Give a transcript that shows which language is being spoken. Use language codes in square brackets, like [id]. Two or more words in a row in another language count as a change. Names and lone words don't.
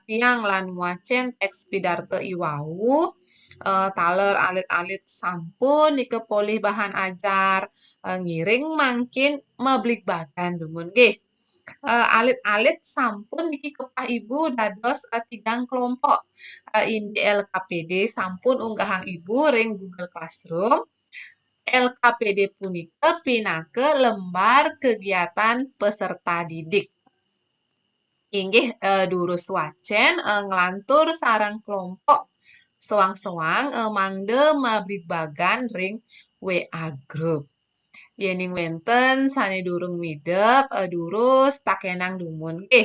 [ban] tiang lan muacen teks pidarte iwau, taler alit-alit sampun nike polih bahan ajar, ngiring mangkin meblik bagan dumun nggih. Alit-alit sampun niki kepah ibu dados tigang kelompok. Indi LKPD sampun unggahang ibu ring Google Classroom. LKPD punika pinake [id] lembar kegiatan peserta didik. [ban] Inggih durus wacen nglantur sareng kelompok sewang-sewang mangde mabrik bagan ring WA group. Yening wenten sane durung midep durus takenang dumun nggih.